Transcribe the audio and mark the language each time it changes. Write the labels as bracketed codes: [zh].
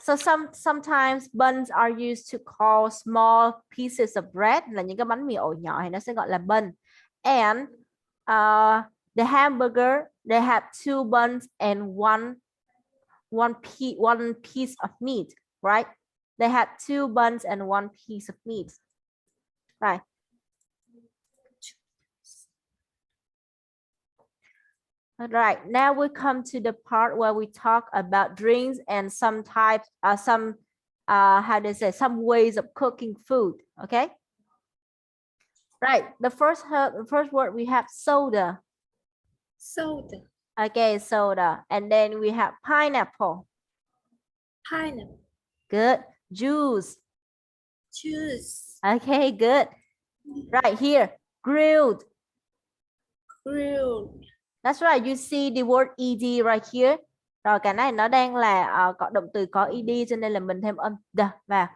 [en] So sometimes buns are used to call small pieces of bread, [vi] là những cái bánh mì ổ nhỏ thì nó sẽ gọi là bun. [en] And the hamburger, they have two buns and one piece of meat, right? They have two buns and one piece of meat. Right. All right, now we come to the part where we talk about drinks and some types, how do you say, some ways of cooking food. Okay. Right. The first word we have soda. Soda. Okay, soda. And then we have pineapple. Pineapple. Good. Juice. Juice. Okay, good. Right here, grilled. Grilled. That's right. You see the word ed right here. [vi] Rồi cái này nó đang là có động từ có ed, cho nên là mình thêm âm the vào.